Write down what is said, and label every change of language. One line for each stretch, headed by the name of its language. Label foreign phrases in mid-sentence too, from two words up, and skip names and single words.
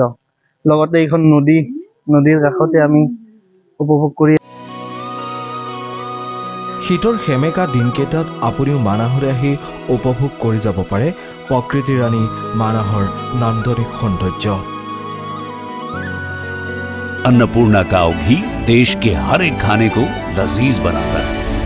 Assamese: লগতে এইখন নদীৰ কাষতে আমি উপভোগ কৰি। শীতৰ সেমেকা দিনকেইটাত আপুনিও মানাহলৈ আহি উপভোগ কৰি যাব পাৰে প্ৰকৃতিৰ ৰাণী মানাহৰ নান্দনিক সৌন্দৰ্য।
Hindi: अन्नपूर्णा काव घी देश के हर एक खाने को लजीज बनाता है।